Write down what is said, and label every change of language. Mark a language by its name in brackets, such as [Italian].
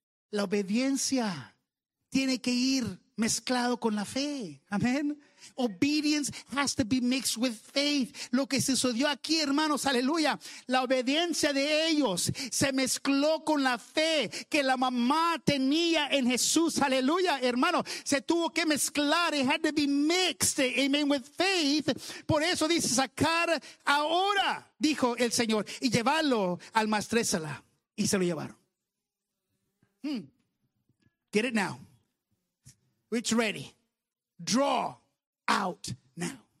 [Spanish] La obediencia tiene que ir mezclado con la fe. Amén. [English] Obedience has to be mixed with faith. [Spanish] Lo que sucedió aquí, hermanos, aleluya. La obediencia de ellos se mezcló con la fe que la mamá tenía en Jesús. Aleluya, hermano. Se tuvo que mezclar. [English] It had to be mixed, amen, with faith. [Spanish] Por eso dice, sacar ahora, dijo el Señor, y llevarlo al maestresala. Y se lo llevaron. [English] Get it now. It's ready. Draw out now.